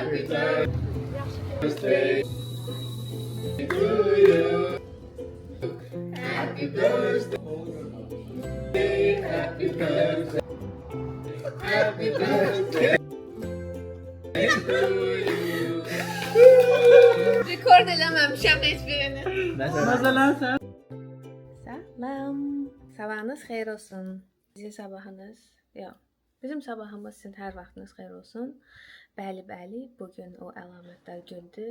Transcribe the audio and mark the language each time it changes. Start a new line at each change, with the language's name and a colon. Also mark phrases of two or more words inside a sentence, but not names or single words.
English: birthday to you. Happy birthday, happy birthday, happy birthday to you.
Azerbaijani: Rekord eləməmişəm heç birini.
Turkish: Mesela sen.
Azerbaijani: Salam. Sabahınız xeyir olsun. Sizin sabahınız, yox. Bizim sabahımız sizin hər vaxtınız xeyir olsun. Bəli, bugün o əlamətlər gündür.